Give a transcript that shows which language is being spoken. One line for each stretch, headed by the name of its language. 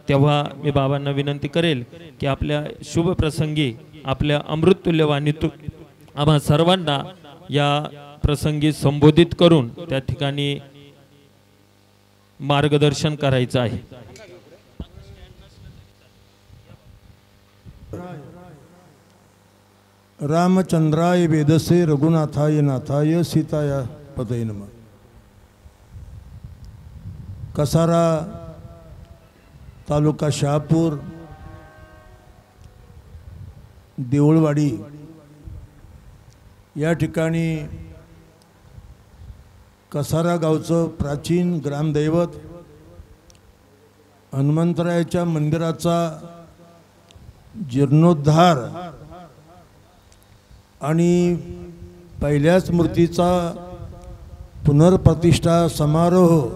Marathi: तेव्हा मी बाबांना विनंती करेल की आपल्या शुभ प्रसंगी आपल्या अमृततुल्य वाणीतून आम्हा सर्वांना या प्रसंगी संबोधित करून त्या ठिकाणी मार्गदर्शन करायचं आहे।
Sanskrit: रामचंद्राय वेदसे रघुनाथाय नाथाय सीताय पतये नमः।
Marathi: कसारा तालुका शहापूर देऊळवाडी या ठिकाणी कसारा गावचं प्राचीन ग्रामदैवत हनुमंतरायाच्या मंदिराचा जीर्णोद्धार आणि पहिल्याच मूर्तीचा पुनर्प्रतिष्ठा समारोह